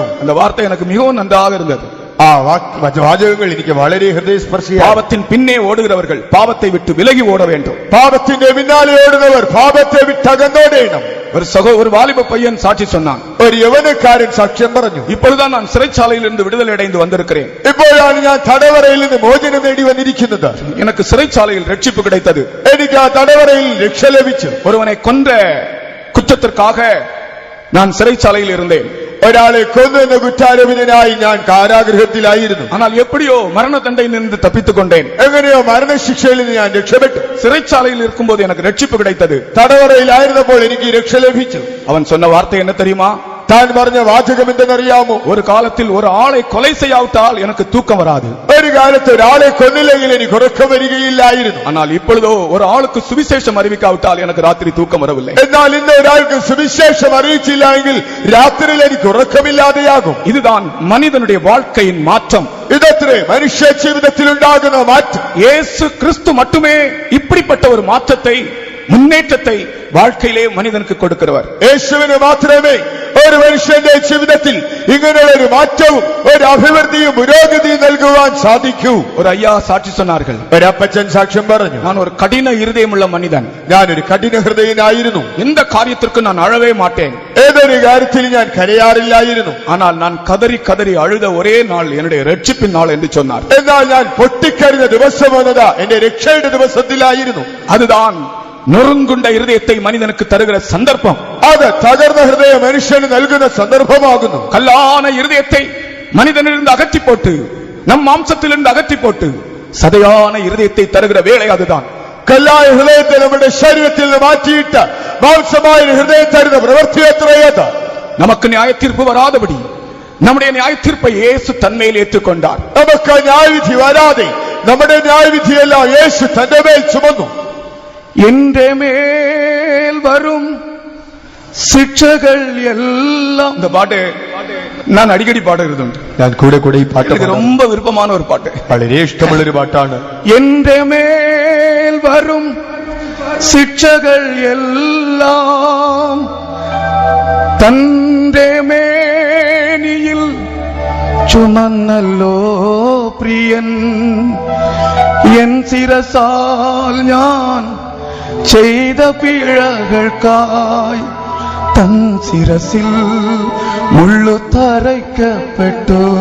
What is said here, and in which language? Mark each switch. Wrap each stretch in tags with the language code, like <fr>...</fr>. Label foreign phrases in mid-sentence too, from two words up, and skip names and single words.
<ta>அந்த வார்த்தை எனக்கு மிகவும் நன்றாக இருந்தது.</ta> <ml>ആ വാചകങ്ങൾ എനിക്ക് വളരെ ഹൃദയസ്പർശിയായി.</ml> <ta>பாவத்தின் பின்னே ஓடுகிறவர்கள் பாவத்தை விட்டு விலகி ஓட வேண்டும்.</ta> <ml>പാപത്തിന്റെ പിന്നാലെ ഓടുന്നവർ പാപത്തെ വിട്ട് അകന്നോടേണം.</ml> <ta>ஒரு வாலிப பையன் சாட்சி சொன்னான்.</ta> <ml>ഒരു യൗവനക്കാരൻ സാക്ഷ്യം പറഞ്ഞു,</ml> <ta>இப்பொழுதுதான் நான் சிறைச்சாலையில் இருந்து விடுதலை அடைந்து வந்திருக்கிறேன்.</ta> <ml>ഇപ്പോഴാണ് ഞാൻ തടവറയിൽ നിന്ന് മോചനം നേടി വന്നിരിക്കുന്നത്.</ml> <ta>எனக்கு சிறைச்சாலையில் ரட்சிப்பு கிடைத்தது.</ta> <ml>എനിക്ക് ആ തടവറയിൽ രക്ഷ ലഭിച്ചു.</ml> <ta>ஒருவனை கொன்ற குற்றத்திற்காக நான் சிறைச்சாலையில் இருந்தேன்.</ta> <ml>ഒരാളെ കൊന്നെന്ന കുറ്റാരോപിതനായി ഞാൻ കാരാഗൃഹത്തിലായിരുന്നു.</ml> <ta>ஆனால் எப்படியோ மரண தண்டையிலிருந்து தப்பித்துக் கொண்டேன்.</ta> <ml>എങ്ങനെയോ മരണശിക്ഷയിൽ നിന്ന് ഞാൻ രക്ഷപ്പെട്ടു.</ml> <ta>சிறைச்சாலையில் இருக்கும்போது எனக்கு ரட்சிப்பு கிடைத்தது.</ta> <ml>തടവറയിലായിരുന്നപ്പോൾ എനിക്ക് രക്ഷ ലഭിച്ചു.</ml> <ta>அவன் சொன்ன வார்த்தை என்ன தெரியுமா?</ta> <ml>താൻ പറഞ്ഞ വാചകം എന്തെന്നറിയാമോ?</ml> <ta>ஒரு காலத்தில் ஒரு ஆளை கொலை செய்யாவிட்டால் எனக்கு தூக்கம் வராது.</ta> <ml>ഒരു കാലത്ത് ഒരാളെ കൊന്നില്ലെങ്കിൽ എനിക്ക് ഉറക്കം വരികയില്ലായിരുന്നു.</ml> <ta>ஆனால் இப்பொழுதோ ஒரு ஆளுக்கு சுவிசேஷம் அறிவிக்காவிட்டால் எனக்கு ராத்திரி தூக்கம் வரவில்லை.</ta> <ml>എന്നാൽ ഇന്ന് ഒരാൾക്ക് സുവിശേഷം അറിയിച്ചില്ല എങ്കിൽ രാത്രിയിൽ എനിക്ക് ഉറക്കമില്ലാതെയാകും.</ml> <ta>இதுதான் மனிதனுடைய வாழ்க்கையின் மாற்றம்.</ta> <ml>ഇതത്രേ മനുഷ്യ ജീവിതത്തിൽ ഉണ്ടാകുന്ന മാറ്റം.</ml> <ta>இயேசு கிறிஸ்து மட்டுமே இப்படிப்பட்ட ஒரு மாற்றத்தை, முன்னேற்றத்தை வாழ்க்கையிலே மனிதனுக்கு கொடுக்கிறவர்.</ta> <ml>യേശുവിന് മാത്രമേ ഒരു മനുഷ്യന്റെ ജീവിതത്തിൽ ഇങ്ങനെയുള്ള ഒരു മാറ്റവും ഒരു അഭിവൃദ്ധിയും പുരോഗതിയും നൽകുവാൻ സാധിക്കൂ.</ml> <ta>ஒரு ஐயா சாட்சி சொன்னார்கள்,</ta> <ml>ഒരപ്പച്ചൻ സാക്ഷ്യം പറഞ്ഞു,</ml> <ta>நான் ஒரு கடின இருதயமுள்ள மனிதன்.</ta> <ml>ഞാനൊരു കഠിന ഹൃദയനായിരുന്നു.</ml> <ta>எந்த காரியத்திற்கு நான் அழவே மாட்டேன்.</ta> <ml>ഏതൊരു കാര്യത്തിൽ ഞാൻ കരയാറില്ലായിരുന്നു.</ml> <ta>ஆனால் நான் கதறி கதறி அழுத ஒரே நாள் என்னுடைய ரட்சிப்பின் நாள் என்று சொன்னார்.</ta> <ml>എന്നാൽ ഞാൻ പൊട്ടിക്കരഞ്ഞ ദിവസം വന്നത് എന്റെ രക്ഷയുടെ ദിവസത്തിലായിരുന്നു.</ml> <ta>அதுதான் நொறுங்குண்ட இருதயத்தை மனிதனுக்கு தருகிற சந்தர்ப்பம்.</ta> <ml>അത് തകർന്ന ഹൃദയം മനുഷ്യന് നൽകുന്ന സന്ദർഭമാകുന്നു.</ml> <ta>கல்லான இருதயத்தை மனிதனிலிருந்து அகற்றி போட்டு, நம் மாம்சத்திலிருந்து அகற்றி போட்டு சதையான இருதயத்தை தருகிற வேலை அதுதான்.</ta> <ml>കല്ലായ ഹൃദയത്തെ നമ്മുടെ ശരീരത്തിൽ നിന്ന് മാറ്റിയിട്ട് മാംസമായ ഹൃദയം തരുന്ന പ്രവൃത്തി എത്രയത്.</ml> <ta>நமக்கு நியாய தீர்ப்பு வராதபடி நம்முடைய நியாய தீர்ப்பை இயேசு தன்மையில் ஏற்றுக்கொண்டார்.</ta> <ml>നമുക്ക് ന്യായവിധി വരാതെ നമ്മുടെ ന്യായവിധിയെല്ലാം യേശു തന്റെ മേൽ ചുമന്നു. എന്റെ മേൽ വരും ശിക്ഷകൾ എല്ലാം.</ml> <ta>இந்த பாட்டு நான் அடிக்கடி பாடுகிறது உண்டு.</ta> <ml>ഞാൻ കൂടെ കൂടെ ഈ പാട്ട്</ml> <ta>எனக்கு ரொம்ப விருப்பமான ஒரு பாட்டு.</ta> <ml>വളരെ ഇഷ്ടമുള്ള ഒരു പാട്ടാണ്. എന്റെ മേൽ വരും ശിക്ഷകൾ എല്ലാം തന്റെ മേനിയിൽ ചുമന്നല്ലോ പ്രിയൻ എൻ ശിരസാൽ ഞാൻ ചെയ്ത പിഴകൾക്കായി തൻ ശിരസിൽ മുള്ളു തറയ്ക്കപ്പെട്ടു.</ml>